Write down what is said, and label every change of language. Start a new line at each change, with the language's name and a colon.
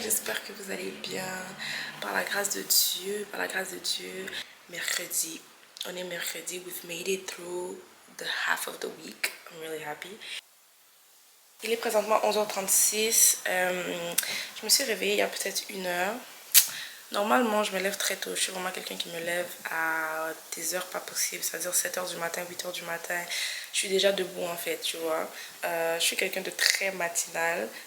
French: J'espère que vous allez bien. Par la grâce de Dieu, par la grâce de Dieu. Mercredi. On est mercredi.
English: We've made it through the half of the week. I'm really happy.
French: Il est présentement 11h36. Je me suis réveillée il y a peut-être 1 heure. Normalement, je me lève très tôt. Je suis vraiment quelqu'un qui me lève à des heures pas possibles, c'est-à-dire 7h du matin, 8h du matin. Je suis déjà debout en fait, tu vois. Je suis quelqu'un de très matinal.